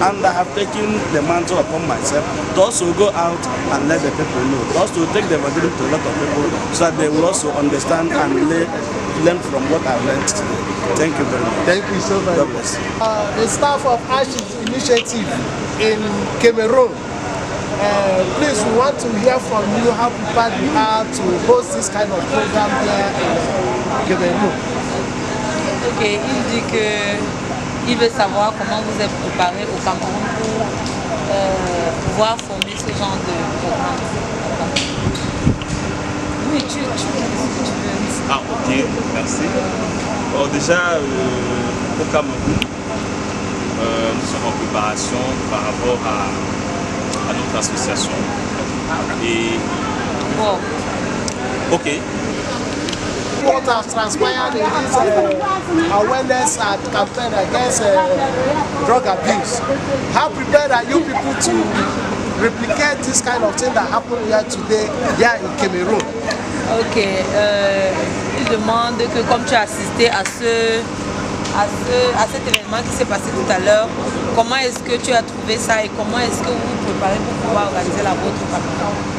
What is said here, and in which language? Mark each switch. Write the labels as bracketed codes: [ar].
[en] And I have taken the mantle upon myself to also go out and let the people know, to also take the evangelism to a lot of people so that they will also understand and learn from what I've learned today. Thank you very much. Thank you so very much. God bless. The staff of Ash's initiative in Cameroon, please, we want to hear from you how prepared you are to host this kind of program here in Cameroon. [fr] Ok, il dit qu'il veut savoir comment vous êtes préparé au Cameroun pour pouvoir former ce genre de programme. Oui, tu veux. Ah, ok, merci. Bon, déjà, au Cameroun, nous sommes en préparation par rapport à notre association. Et... Wow. Ok. [en] What has transpired in this awareness campaign against drug abuse? How prepared are you people to replicate this kind of thing that happened here today, here in Cameroon? [fr] Ok, il demande que comme tu as assisté à cet événement qui s'est passé tout à l'heure, comment est-ce que tu as trouvé ça et comment est-ce que vous vous préparez pour pouvoir organiser la vôtre au Cameroun?